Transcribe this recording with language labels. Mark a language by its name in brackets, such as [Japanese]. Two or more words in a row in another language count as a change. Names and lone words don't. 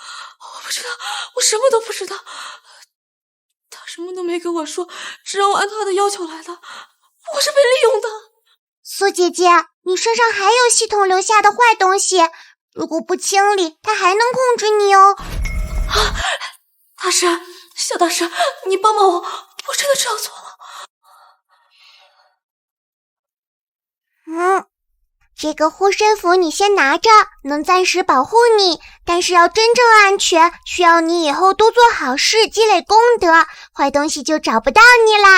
[Chinese] 我不知道，我什么都不知道。他什么都没跟我说，只让我按他的要求来的。我是被利用的。苏姐姐，你身上还有系统留下的坏東西，如果不清理，它還能控制你哦。大師，小大師，你幫幫我，我真的知道錯了。這個護身符你先拿着，能暫時保護你，但是要真正安全，需要你以後多做好事，積累功德，壞東西就找不到你啦。